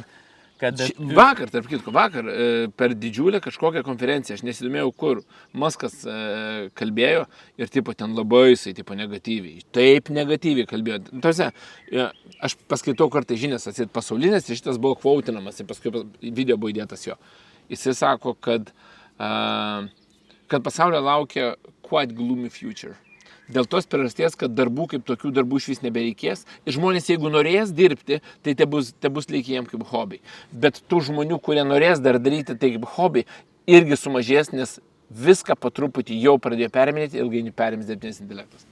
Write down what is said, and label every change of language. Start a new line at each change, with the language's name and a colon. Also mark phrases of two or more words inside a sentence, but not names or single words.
Lithuanian: Vakar, tarp kitko, per didžiulę kažkokią konferenciją, aš nesidomėjau kur, Muskas kalbėjo ir tipo ten labai jisai tipo negatyviai, taip negatyviai kalbėjo. Tose, aš paskaitau kartą žinias atsit pasaulinės ir šitas buvo kvautinamas ir paskui video buvo įdėtas jo. Jisai sako, kad pasaulio laukia
English: quite gloomy future.
Lithuanian: Dėl tos priežasties, kad darbų kaip tokių darbų iš vis nebereikės ir žmonės, jeigu norės dirbti, tai te bus lygiai jiem kaip hobiai. Bet tų žmonių, kurie norės dar daryti tai kaip hobiai, irgi sumažės, nes viską po truputį jau pradėjo periminėti, ilgainiui perims dirbtinis intelektas.